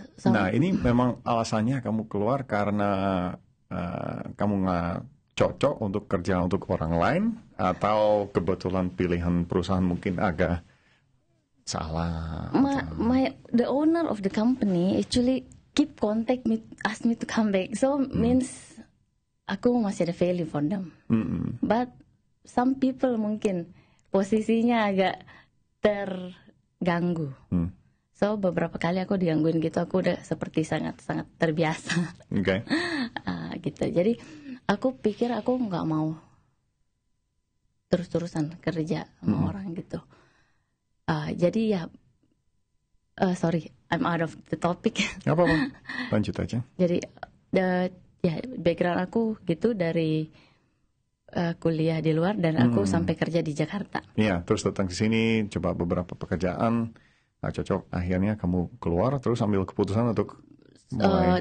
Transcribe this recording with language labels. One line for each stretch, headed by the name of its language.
Indonesian: Nah ini memang alasannya kamu keluar karena kamu nggak cocok untuk kerja untuk orang lain atau kebetulan pilihan perusahaan mungkin agak salah?
English: The owner of the company actually keep contact me, ask me to come back. So means
Indonesian: aku masih ada
English: value for them. But some people
Indonesian: mungkin posisinya agak terganggu. So beberapa kali aku digangguin gitu, aku udah seperti sangat-sangat terbiasa. Gitu. Jadi aku pikir aku nggak mau terus-terusan kerja sama orang gitu. Jadi ya,
English: sorry, I'm out of the topic.
Indonesian: Gak apa-apa, lanjut aja. Jadi background aku gitu dari kuliah di luar dan aku sampai kerja di Jakarta. Iya, terus datang ke sini, coba beberapa pekerjaan, nggak cocok, akhirnya kamu keluar, terus ambil keputusan untuk mulai.